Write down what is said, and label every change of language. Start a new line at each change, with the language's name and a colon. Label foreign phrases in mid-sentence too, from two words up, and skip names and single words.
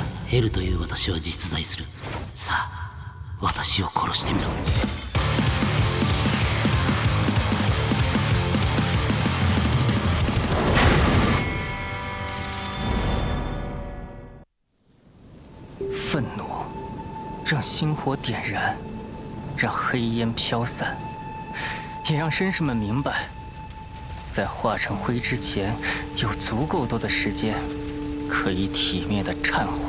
Japanese: ヘルという私は実在する。さあ、私を殺してみろ。
Chinese: 愤怒让星火点燃，让黑烟飘散，也让绅士们明白，在化成灰之前，有足够多的时间可以体面的忏悔。